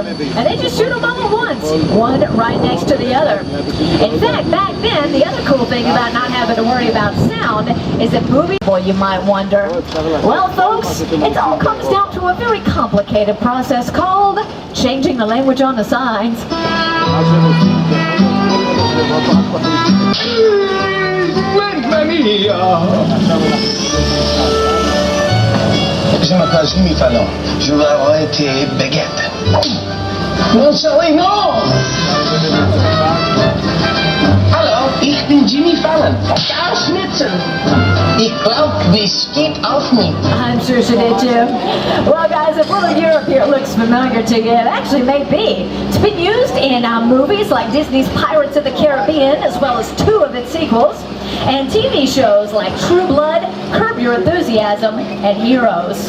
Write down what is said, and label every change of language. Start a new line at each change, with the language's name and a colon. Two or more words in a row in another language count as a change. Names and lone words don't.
English: And they just shoot them all at once, one right next to the other. In fact, back then, the other cool thing about not having to worry about sound is that movie, boy, you might wonder. Well, folks, it all comes down to a very complicated process called changing the language on the signs.
French: Je m'appelle Jimmy Fallon. Je veux avoir été baguette. Non, sorry, non!
German: Hallo, ich bin Jimmy Fallon. Karl Schnitzen. Ich glaub, this geht auf mich.
English: I'm sure she did too. Well, guys, if Little Europe here looks familiar to you, it actually may be. It's been used in movies like Disney's Pirates of the Caribbean, as well as 2 of its sequels, and TV shows like True Blood, Curb Your Enthusiasm, and Heroes.